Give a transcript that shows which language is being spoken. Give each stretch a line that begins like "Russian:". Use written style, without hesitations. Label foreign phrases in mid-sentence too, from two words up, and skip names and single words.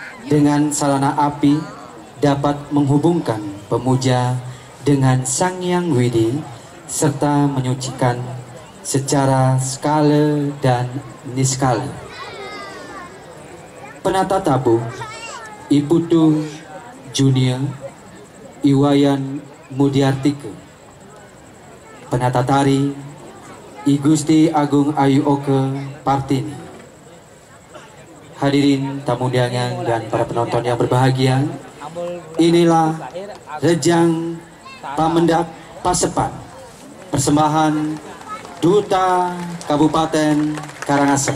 Indonesian: dengan sarana api dapat menghubungkan pemuja dengan Sang Hyang Widi serta menyucikan secara skala dan niskala. Penata tabuh Iputu Junior Iwayan Mudiartika. Penata tari I Gusti Agung Ayu Oke Partini. Hadirin tamu undangan dan para penonton yang berbahagia, inilah Rejang Pamendak Pasepan, persembahan Duta Kabupaten Karangasem.